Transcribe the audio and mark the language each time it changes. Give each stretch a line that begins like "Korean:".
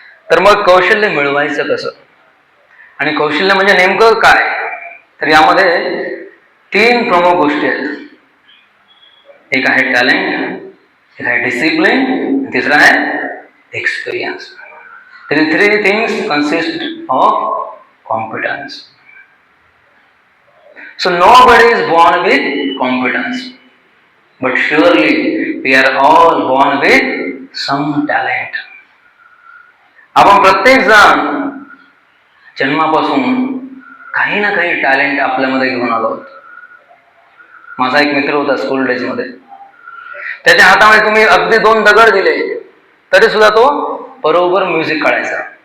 Marathi: तर मग कौशल्य मिळवायचं कसं? आणि कौशल्य म्हणजे नेमकं काय? तर यामध्ये 3 प्रमुख गोष्टी आहेत. एक आहे टॅलेंट, एक आहे डिसिप्लिन, तिसरा आहे experience.
English: The 3 things consist of competence. So nobody is born with competence, but surely we are all born with some talent.
Marathi: आपण प्रत्येक जण जन्मापासून काही ना काही टॅलेंट आपल्यामध्ये घेऊन आलो आहोत. माझा एक मित्र होता स्कूल डेज मध्ये, त्याच्या हातामध्ये तुम्ही अगदी 2 दगड दिले तरी सुद्धा तो बरोबर म्युझिक काढायचा.